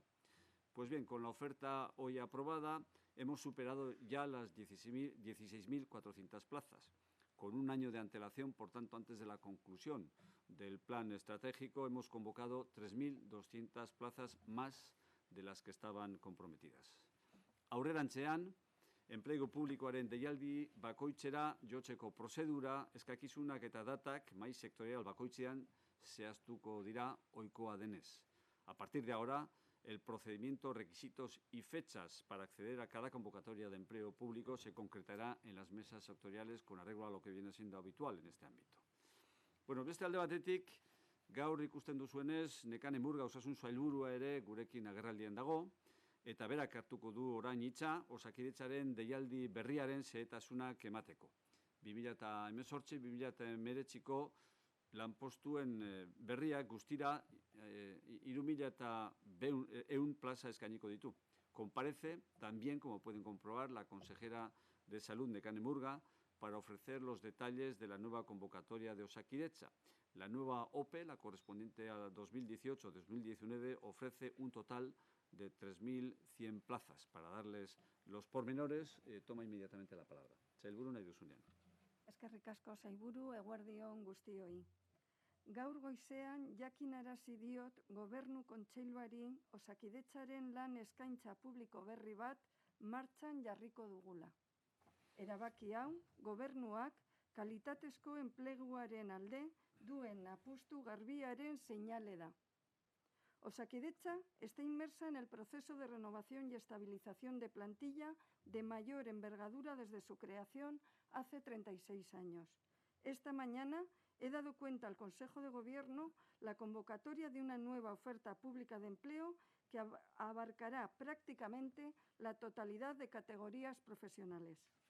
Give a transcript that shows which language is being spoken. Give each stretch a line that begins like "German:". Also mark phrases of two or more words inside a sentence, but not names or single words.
Spanish: Pues bien, con la oferta hoy aprobada hemos superado ya las 16.400 plazas. Con un año de antelación, por tanto, antes de la conclusión del plan estratégico, hemos convocado 3.200 plazas más de las que estaban comprometidas.
Basque: Aurrerantzean, enplegu publikoaren deialdi bakoitzera jotzeko prozedura, eskakizunak eta datak mahai sektorial bakoitzean zehaztuko dira ohikoa denez.
Spanish: A partir de ahora, el procedimiento, requisitos y fechas para acceder a cada convocatoria de empleo público se concretará en las mesas sectoriales con arreglo a lo que viene siendo habitual en este ámbito.
Basque: Bueno, beste alde batetik, gaur ikusten duzuenez, Nekane Murga osasun sailburua ere gurekin agerraldian dago, eta berak hartuko du orain hitza Osakidetzaren deialdi berriaren xehetasunak emateko. 2018-2019ko lanpostuen berriak guztira 3.100 plaza eskainiko ditu.
Spanish: Comparece también, como pueden comprobar, la consejera de Salud, Nekane Murga, para ofrecer los detalles de la nueva convocatoria de Osakidetza. La nueva OPE, la correspondiente a 2018-2019, ofrece un total de 3.100 plazas. Para darles los pormenores, toma inmediatamente la palabra.
Basque: Sailburu nahi duzunean. Eskerrik asko sailburu, eguerdi on guztioi. Gaur goizean jakinarazi diot Gobernu Kontseiluari Osakidetzaren lan eskaintza publiko berri bat martxan jarriko dugula. Erabaki hau, gobernuak kalitatezko enpleguaren alde duen apustu garbiaren seinale da.
Spanish: Osakidetza está inmersa en el proceso de renovación y estabilización de plantilla de mayor envergadura desde su creación hace 36 años. Esta mañana he dado cuenta al Consejo de Gobierno la convocatoria de una nueva oferta pública de empleo que abarcará prácticamente la totalidad de categorías profesionales.